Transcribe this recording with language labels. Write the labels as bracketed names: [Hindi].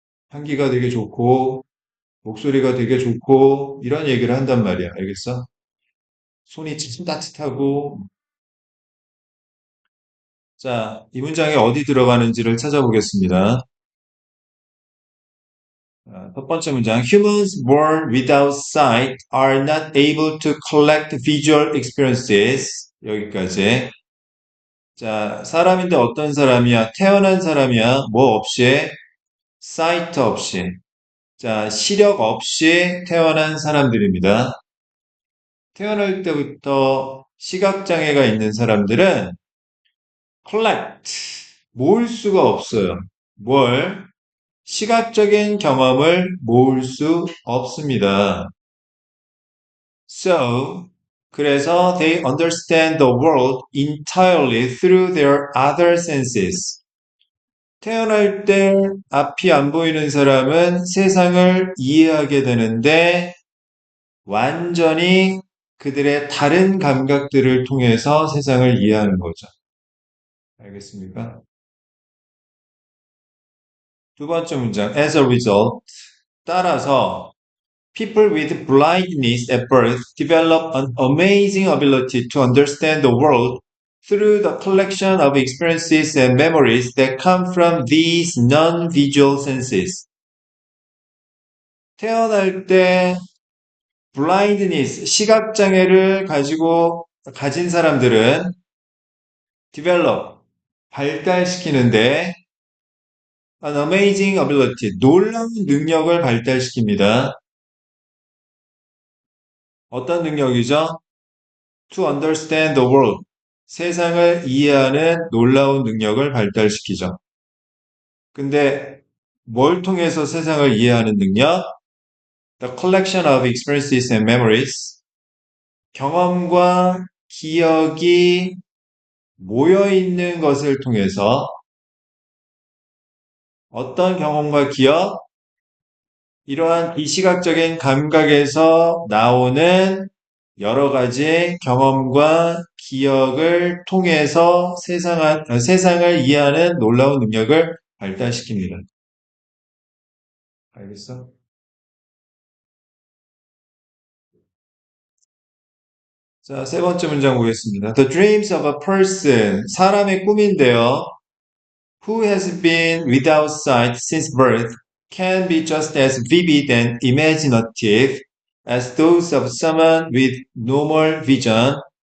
[Korean] 향기가 되게 좋고, 목소리가 되게 좋고, 이런 얘기를 한단 말이야. 알겠어? 손이 참 따뜻하고, 자, 이 문장에 어디 들어가는지를 찾아보겠습니다. 첫 번째 문장. [English] Humans born without sight are not able to collect visual experiences. [Korean] 여기까지. 자, 사람인데 어떤 사람이야? 태어난 사람이야. 뭐 없이? sight 없이. 자, 시력 없이 태어난 사람들입니다. 태어날 때부터 시각장애가 있는 사람들은 collect, 모을 수가 없어요. 뭘? 시각적인 경험을 모을 수 없습니다. [English] So, [Korean] 그래서 [English] they understand the world entirely through their other senses. [Korean] 태어날 때 앞이 안 보이는 사람은 세상을 이해하게 되는데 완전히 그들의 다른 감각들을 통해서 세상을 이해하는 거죠. 알겠습니까? 두 번째 문장. [English] As a result, [Korean] 따라서 [English] people with blindness at birth develop an amazing ability to understand the world through the collection of experiences and memories that come from these non-visual senses. [Korean] 태어날 때 blindness, 시각장애를 가진 사람들은 develop, 발달시키는데 [English] an amazing ability, [Korean] 놀라운 능력을 발달시킵니다. 어떤 능력이죠? [English] To understand the world. [Korean] 세상을 이해하는 놀라운 능력을 발달시키죠. 근데 뭘 통해서 세상을 이해하는 능력? [English] The collection of experiences and memories. [Korean] 경험과 기억이 모여 있는 것을 통해서 어떤 경험과 기억, 이러한 비시각적인 감각에서 나오는 여러 가지 경험과 기억을 통해서 세상을 이해하는 놀라운 능력을 발달시킵니다. 알겠어? 자, 세 번째 문장 보겠습니다. [English] The dreams of a person, [Korean] 사람의 꿈인데요. [English] Who has been without sight since birth can be just as vivid and imaginative as those of someone with normal vision.